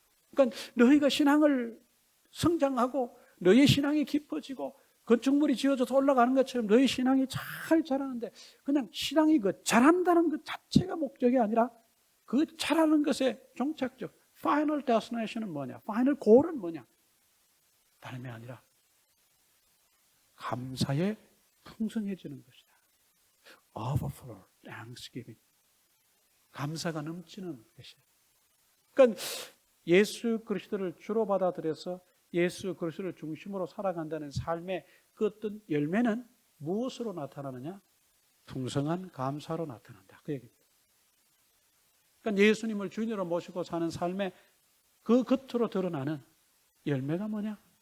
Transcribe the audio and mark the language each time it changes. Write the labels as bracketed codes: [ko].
[ko] 그러니까 너희가 신앙을 성장하고 너희의 신앙이 깊어지고 건축물이 지어져서 올라가는 것처럼 너희 신앙이 잘 자라는데 그냥 신앙이 그 자란다는 것 자체가 목적이 아니라 그 자라는 것의 종착적 final destination은 뭐냐? final goal은 뭐냐? 다름이 아니라 감사에 풍성해지는 것이다. [en] Overflow, thanksgiving. [ko] 감사가 넘치는 것이다. 그러니까 예수 그리스도를 주로 받아들여서 예수 그리스도를 중심으로 살아간다는 삶의 그 어떤 열매는 무엇으로 나타나느냐? 풍성한 감사로 나타난다. 그 얘기입니다. 그러니까 예수님을 주인으로 모시고 사는 삶의 그 겉으로 드러나는 열매가 뭐냐?